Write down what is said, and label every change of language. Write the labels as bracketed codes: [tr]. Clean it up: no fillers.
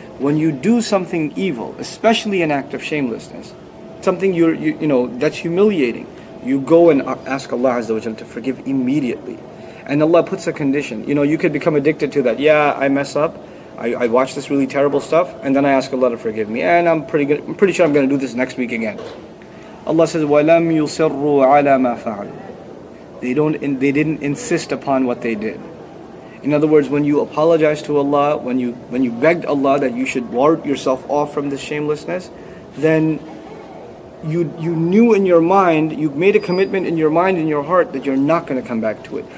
[en] When you do something evil, especially an act of shamelessness, something that's humiliating, you go and ask Allah Azza wa Jalla to forgive immediately. And Allah puts a condition. You could become addicted to that. Yeah, I mess up. I watch this really terrible stuff, and then I ask Allah to forgive me. And I'm pretty sure I'm going to do this next week again. Allah says, [ar] وَلَمْ يُصِرُّوا عَلَى مَا فَعَلُوا. [en] They didn't insist upon what they did. In other words, when you apologized to Allah, when you begged Allah that you should ward yourself off from this shamelessness, then you knew in your mind, you made a commitment in your mind, in your heart, that you're not going to come back to it.